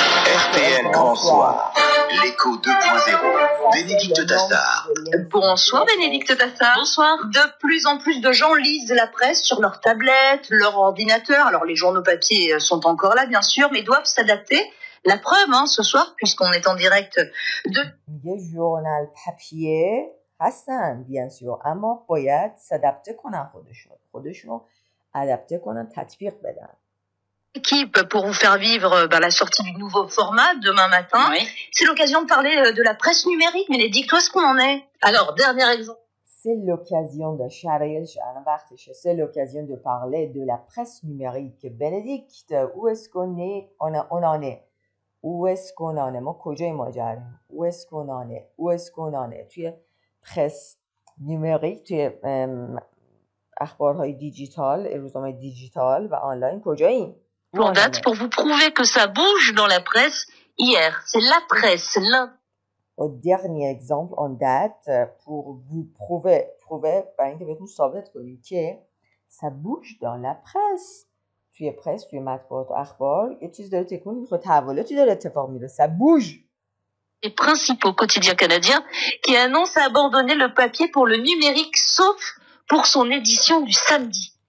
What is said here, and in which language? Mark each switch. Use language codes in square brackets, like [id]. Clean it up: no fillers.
[fr] RTL Grand Soir, l'écho 2.0, Bénédicte Tassard. Bonsoir Bénédicte Tassard. Bonsoir. De plus en plus de gens lisent la presse sur leur tablette, leur ordinateur. Alors les journaux papier sont encore là bien sûr, mais doivent s'adapter. La preuve, ce soir, puisqu'on est en direct de... [fa] یه ژورنال پاپیه هستن [fr] bien sûr [fa] اما باید s'adapter کنن خودشون adapter کنن تطبیق بدن. [fr] Équipe pour vous faire vivre la sortie du nouveau format demain matin. Oui. C'est l'occasion de parler de la presse numérique. Bénédicte, où est-ce qu'on en est? Alors, dernier exemple. C'est l'occasion de [fa] شرایطش الان وقتشه. [fr] C'est l'occasion de parler de la presse numérique. Bénédicte, où est-ce qu'on est? On en est. Où est-ce qu'on en est? [fa] ما کجای ماجراییم؟ [fr] Où est-ce qu'on en est? Où est-ce qu'on en est? [fa] توی پرس نومریک، توی اخبارهای دیجیتال، روزنامه دیجیتال و آنلاین کجاییم؟ [fr] En date pour vous prouver que ça bouge dans la presse. Hier, c'est La Presse, l'un... Au dernier exemple en date pour vous prouver [fa] برای اینکه بهتون ثابت کنیم که [fr] ça bouge dans la presse. [fa] توی پرس، توی مطبوعات و اخبار یه چیز داره تکون میخوره، تحولاتی داره اتفاق میفته. [fr] ça bouge. Les principaux quotidiens canadiens qui annoncent abandonner le papier pour le numérique, sauf pour son édition du samedi.